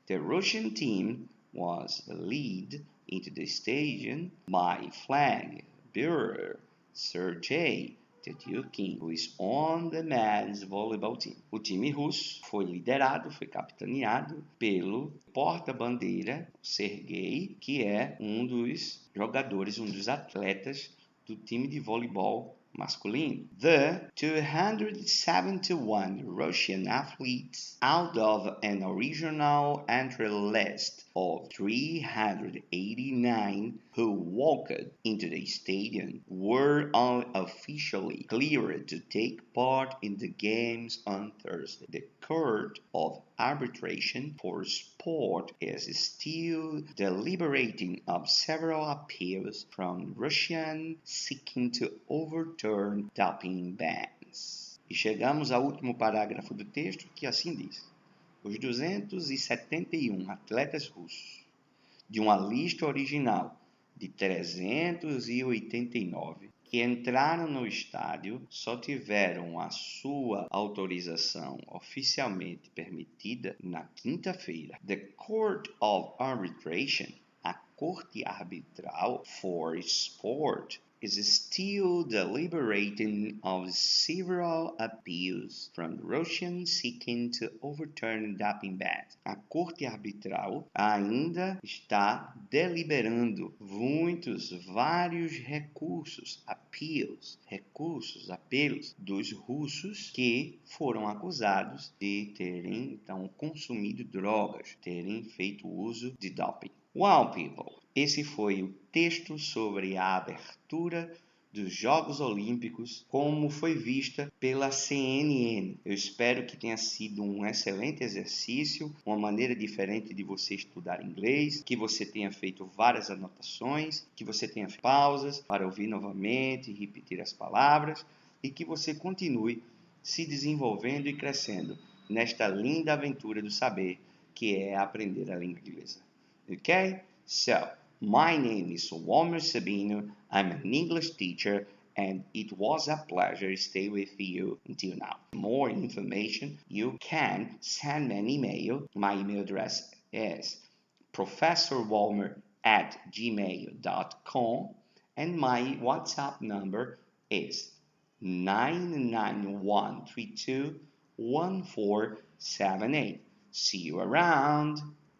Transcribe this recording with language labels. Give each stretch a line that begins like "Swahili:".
English: The Russian team was led into the stadium by flag bearer Sergei Tetyukin, who is on the men's volleyball team.
Portuguese: O time russo foi capitaneado pelo porta-bandeira Sergei, que é um dos atletas do time de voleibol masculino.
English: The 271 Russian athletes out of an original entry list of 389 who walked into the stadium were unofficially cleared to take part in the games on Thursday. The Court of Arbitration for Sport is still deliberating on several appeals from Russians seeking to overturn doping bans.
Portuguese: E chegamos ao último parágrafo do texto, que assim diz: os 271 atletas russos, de uma lista original de 389, que entraram no estádio, só tiveram a sua autorização oficialmente permitida na quinta-feira.
English: The Court of Arbitration,
Portuguese: a Corte Arbitral
English: for Sport, is still deliberating on several appeals from Russians seeking to overturn doping bans.
Portuguese: A Corte Arbitral ainda está deliberando vários recursos, apelos dos russos que foram acusados de terem, então, consumido drogas, terem feito uso de doping.
English: Well, people,
Portuguese: esse foi o texto sobre a abertura dos Jogos Olímpicos, como foi vista pela CNN. Eu espero que tenha sido um excelente exercício, uma maneira diferente de você estudar inglês, que você tenha feito várias anotações, que você tenha feito pausas para ouvir novamente e repetir as palavras, e que você continue se desenvolvendo e crescendo nesta linda aventura do saber, que é aprender a língua inglesa.
English: Okay? So, my name is Walmir Sabino. I'm an English teacher, and it was a pleasure to stay with you until now. For more information, you can send me an email. My email address is professorwalmer@gmail.com, and my WhatsApp number is 991321478. See you around!